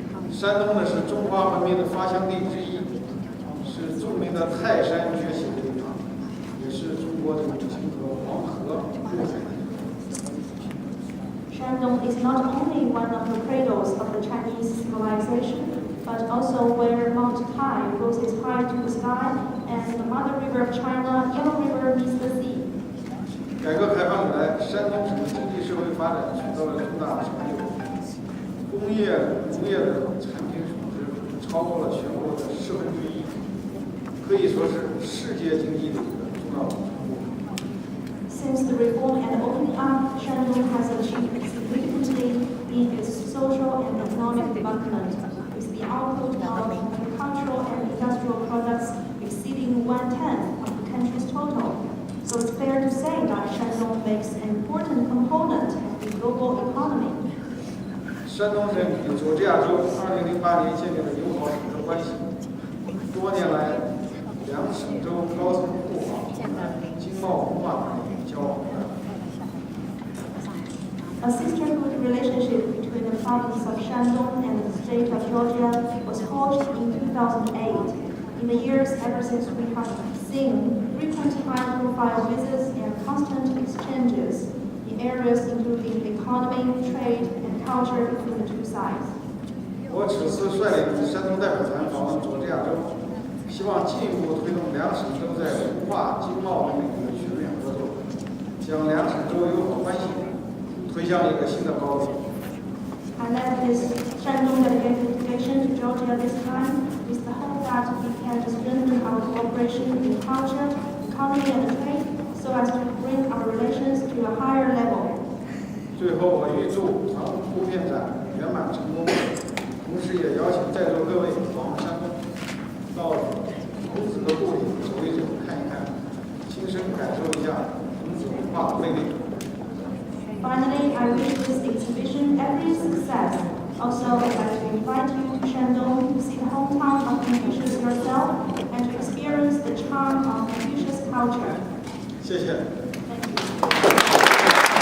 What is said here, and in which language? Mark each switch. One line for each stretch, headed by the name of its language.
Chinese: 山东呢是中华文明的发祥地之一，是著名的泰山崛起的地方，也是中国的母亲河黄河入海的地方。
English: Shandong is not only one of the cradles of the Chinese civilization, but also where Mount Tai roses high to the sky and the mother river of China, Yellow River, meets the sea.
Chinese: 改革开放以来，山东省的经济社会发展取得了重大成就，工业、农业的产品总值超过了全国的1/10，可以说是世界经济的一个重要成果。
English: Since the reform and opening up, Shandong has achieved significantly in its social and economic development, with the output of agricultural and industrial products exceeding 1/10 of the country's total. So it's fair to say that Shandong makes an important component of the global economy.
Chinese: 山东省与佐治亚州2008年建立了友好省关系，多年来，两省州高层互访、经贸文化等交往。
English: A sisterhood relationship between the province of Shandong and the state of Georgia was forged in 2008. In the years ever since, we have seen frequent high-profile visits and constant exchanges in areas including economy, trade, and culture between the two sides.
Chinese: 我此次率领山东代表团访问佐治亚州，希望进一步推动两省州在文化、经贸等领域的全面合作，将两省州友好关系推向一个新的高度。
English: I led this Shandong delegation to Georgia this time with the hope that we can strengthen our cooperation in culture, economy, and trade so as to bring our relations to a higher level.
Chinese: 最后，我预祝长图片展圆满成功，同时也邀请在座各位访问山东，到孔子的故里走一走、看一看，亲身感受一下孔子文化的魅力。
English: Finally, I wish this exhibition every success. Also, I'd like to invite you to Shandong to see the hometown of Confucius yourself and to experience the charm of Confucius culture.
Chinese: 谢谢。
English: Thank you.